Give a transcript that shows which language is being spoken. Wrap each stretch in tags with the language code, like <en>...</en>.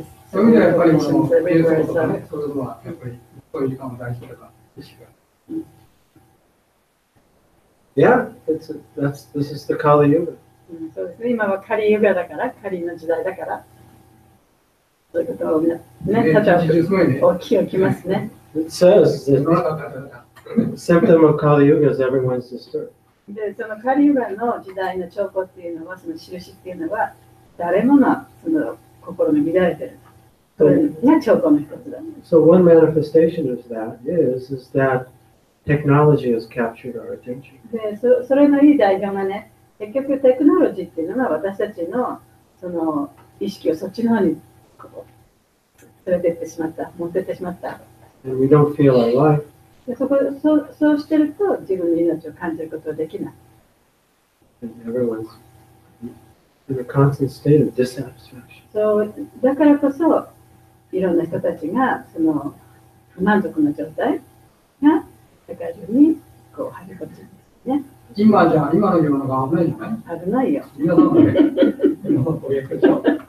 <ja>そういう意味ではやっぱり瞑想とかね、そういうのはやっぱりそういう時間も大事だから意識が。</ja> <en>Yeah, this is the Kali Yuga.</en> <ja>そうですね。今はカリユガだから、カリの時代だから。そういうことをね、例えば起きますね。</ja> <en>It says that the symptom of Kali Yuga is everyone's disturbed.</en> <ja>で、そのカリユガの時代の兆候っていうのは、その印っていうのは、誰ものその心が乱れてる。それが兆候の一つだ。</ja> <en>So one manifestation of that is that technology has captured our attention.</en> <ja>で、それのいい代表がね、結局テクノロジーっていうのは私たちのその意識をそっちの方にこう連れてってしまった、持ってってしまった。</ja> <en>And we don't feel our life.</en> <ja>でそうしてると自分の命を感じることができない。</ja> <en>And everyone's in a constant state of dissatisfaction.</en> <ja>そうだからこそいろんな人たちがその不満足の状態が世界中にこう入り込んでるんですね。今の世の中危ないじゃない？危ないよ。皆さんもね、皆さんとやってるでしょ。</ja>